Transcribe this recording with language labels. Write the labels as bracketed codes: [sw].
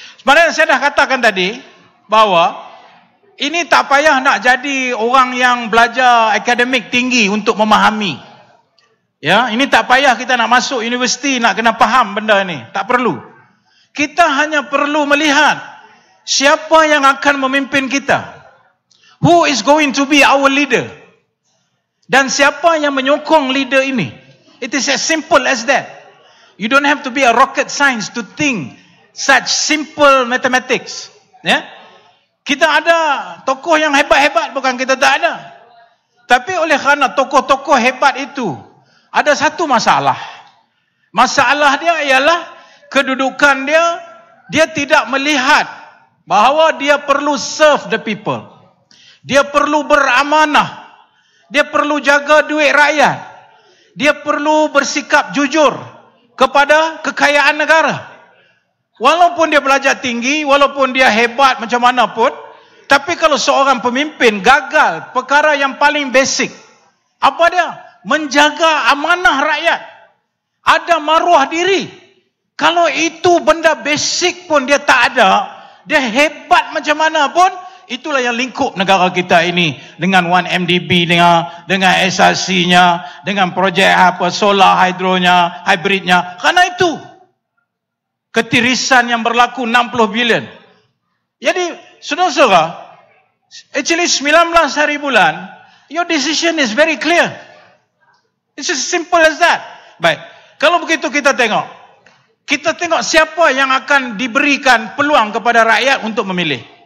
[ms] Sebenarnya saya dah katakan tadi bahawa ini tak payah nak jadi orang yang belajar akademik tinggi untuk memahami. Ya, ini tak payah kita nak masuk universiti nak kena faham benda ni. Tak perlu. Kita hanya perlu melihat siapa yang akan memimpin kita. [en] Who is going to be our leader? [ms] Dan siapa yang menyokong leader ini? [en] It is as simple as that. You don't have to be a rocket science to think such simple mathematics. [ms] Ya? Kita ada tokoh yang hebat-hebat, bukan kita tak ada. Tapi oleh kerana tokoh-tokoh hebat itu ada satu masalah. Masalah dia ialah kedudukan dia, dia tidak melihat bahawa dia perlu [en] serve the people. [ms] Dia perlu beramanah. Dia perlu jaga duit rakyat. Dia perlu bersikap jujur kepada kekayaan negara. Walaupun dia belajar tinggi, walaupun dia hebat macam mana pun, tapi kalau seorang pemimpin gagal perkara yang paling basic, apa dia? Menjaga amanah rakyat. Ada maruah diri. Kalau itu benda basic pun dia tak ada, dia hebat macam mana pun, itulah yang lingkup negara kita ini dengan 1MDB, dengan SRC-nya, dengan projek apa solar hidronya, hybridnya. Karena itu ketirisan yang berlaku 60 bilion. Jadi, saudara-saudara, [en] actually [ms] 19 hari bulan, [en] your decision is very clear. It's as simple as that. [ms] Baik, kalau begitu kita tengok siapa yang akan diberikan peluang kepada rakyat untuk memilih.